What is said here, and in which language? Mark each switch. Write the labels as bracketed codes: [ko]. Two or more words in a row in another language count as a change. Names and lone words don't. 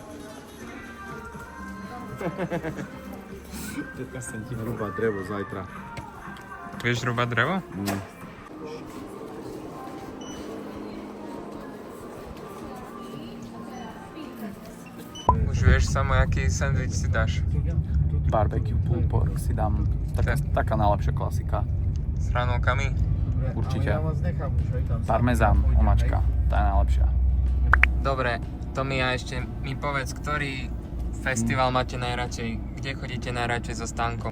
[sk] 15 cm hrubá drevo zajtra. Vieš rúbať drevo? Nie. Už vieš samo, aký sandwich si dáš. [en] Barbecue pulled pork [sk] si dám, taká najlepšia klasika. S hranolkami? Určite. Ja vás nechám už aj tam. Parmezán, omačka, tá je najlepšia. Dobre, Tomi, a ešte mi povedz, ktorý festival máte najradšej? Kde chodíte najradšej so Stankom?